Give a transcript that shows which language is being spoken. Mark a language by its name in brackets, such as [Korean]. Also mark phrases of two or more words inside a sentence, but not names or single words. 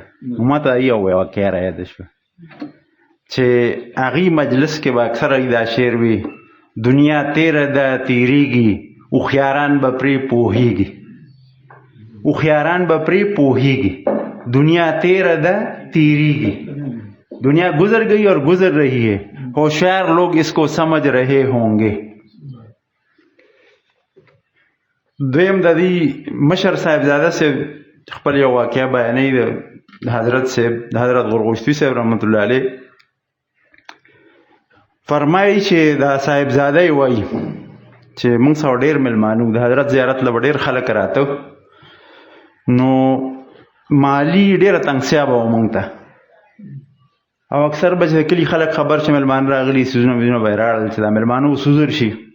[Pashto] ما ته یو واقعه رایاده شوه چې هغې مجلس کې به اکثره دا شعر وي: دنیا تیره ده تیریږي، هوښیاران به پرې پوهیږي. هوښیاران به پرې پوهیږي. دنیا تیره ده تیریږي. [Urdu] دنیا گزر گئی اور گزر رہی ہے، ہوشیار لوگ اس کو سمجھ رہے ہوں گے. [Pashto] دویم د دې مشر صاحبزاده صاحب خپل یو واقعه بیانوي د حضرت صاحب د حضرت غورغوشتي صاحب رحمت الله علیه. فرمایي چې دا صاحبزاده یې وایي چې موږ سره ډېر میلمانه وو، د حضرت زیارت له به ډېر خلک راته، نو مالي ډېره تنګسیا به وه موږ ته، او اکثر به چې کلي خلک خبر چې میلمانه راغلي څیزونه ویزونه به یې راړل چې دا میلمانه وسوزر شي.